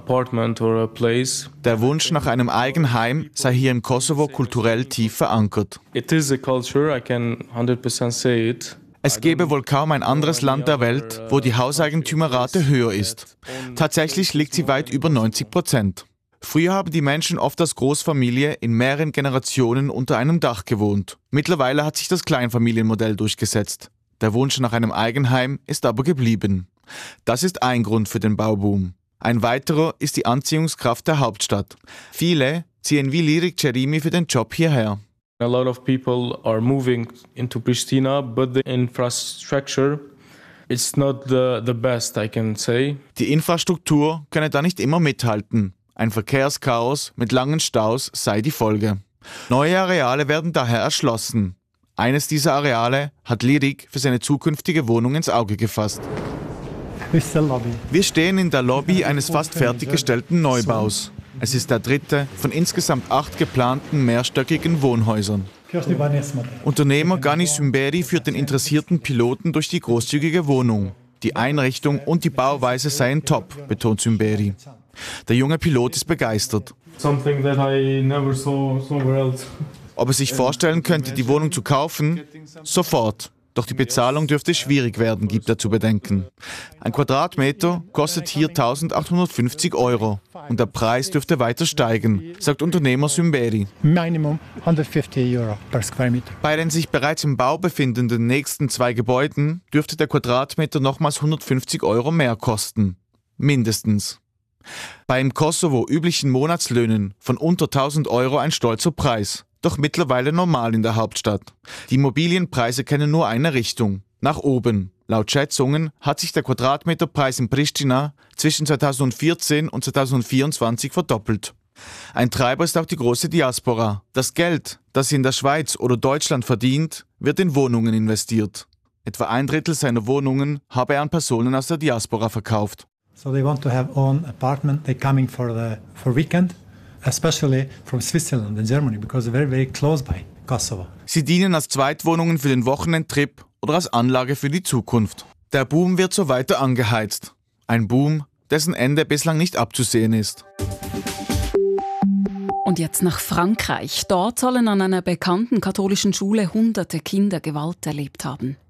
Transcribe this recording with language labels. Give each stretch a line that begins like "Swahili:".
German: Der Wunsch nach einem Eigenheim sei hier im Kosovo kulturell tief verankert.
English: It is a culture, I can 100% say it.
German: Es gäbe wohl kaum ein anderes Land der Welt, wo die Hauseigentümerrate höher ist. Tatsächlich liegt sie weit über 90%. Früher haben die Menschen oft als Großfamilie in mehreren Generationen unter einem Dach gewohnt. Mittlerweile hat sich das Kleinfamilienmodell durchgesetzt. Der Wunsch nach einem Eigenheim ist aber geblieben. Das ist ein Grund für den Bauboom. Ein weiterer ist die Anziehungskraft der Hauptstadt. Viele ziehen wie Lirik Cherimi für den Job hierher.
English: A lot of people are moving into Pristina, but the infrastructure is not the best, I can say.
German: Die Infrastruktur könne da nicht immer mithalten. Ein Verkehrschaos mit langen Staus sei die Folge. Neue Areale werden daher erschlossen. Eines dieser Areale hat Lirik für seine zukünftige Wohnung ins Auge gefasst. Wir stehen in der Lobby eines fast fertiggestellten Neubaus. Es ist der dritte von insgesamt 8 geplanten mehrstöckigen Wohnhäusern. Unternehmer Gani Sümberi führt den interessierten Piloten durch die großzügige Wohnung. Die Einrichtung und die Bauweise seien top, betont Sümberi. Der junge Pilot ist begeistert.
English: Something that I never saw somewhere else.
German: Ob er sich vorstellen könnte, die Wohnung zu kaufen? Sofort. Doch die Bezahlung dürfte schwierig werden, gibt er zu bedenken. Ein Quadratmeter kostet hier 1.850 Euro. Und der Preis dürfte weiter steigen, sagt Unternehmer Sümberi.
English: Minimum 150 Euro per square meter.
German: Bei den sich bereits im Bau befindenden nächsten 2 Gebäuden dürfte der Quadratmeter nochmals 150 Euro mehr kosten. Mindestens. Beim Kosovo üblichen Monatslöhnen von unter 1.000 Euro ein stolzer Preis. Doch mittlerweile normal in der Hauptstadt. Die Immobilienpreise kennen nur eine Richtung, nach oben. Laut Schätzungen hat sich der Quadratmeterpreis in Pristina zwischen 2014 und 2024 verdoppelt. Ein Treiber ist auch die große Diaspora. Das Geld, das sie in der Schweiz oder Deutschland verdient, wird in Wohnungen investiert. Etwa ein Drittel seiner Wohnungen habe er an Personen aus der Diaspora verkauft.
English: So they want to have own apartment, they coming for weekend. Especially from Switzerland and Germany, because they're very, very close by Kosovo.
German: Sie dienen als Zweitwohnungen für den Wochenendtrip oder als Anlage für die Zukunft. Der Boom wird so weiter angeheizt. Ein Boom, dessen Ende bislang nicht abzusehen ist. Und jetzt nach Frankreich. Dort sollen an einer bekannten katholischen Schule hunderte Kinder Gewalt erlebt haben.